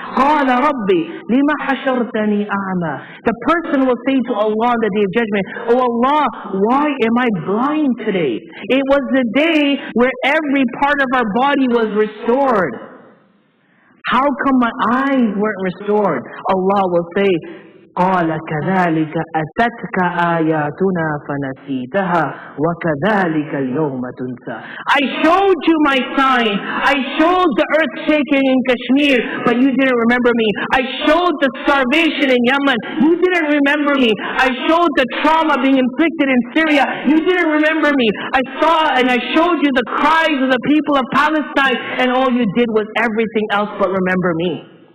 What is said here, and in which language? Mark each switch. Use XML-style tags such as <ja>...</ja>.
<ar>قَالَ رَبِّ لِمَ حَشَرْتَنِي أَعْمَى.</ar> <en>The person will say to Allah on the day of judgment, "Oh Allah, why am I blind today? It was the day where every part of our body was restored. How come my eyes weren't restored?" Allah will say,</en> <ar>قال كذلك أتتك آياتنا فنسيتها وكذلك اليوم تنسى.</ar> <en>I showed you my sign. I showed the earth shaking in Kashmir, but you didn't remember me. I showed the starvation in Yemen. You didn't remember me. I showed the trauma being inflicted in Syria. You didn't remember me. I saw and I showed you the cries of the people of Palestine, and all you did was everything else but remember me.</en>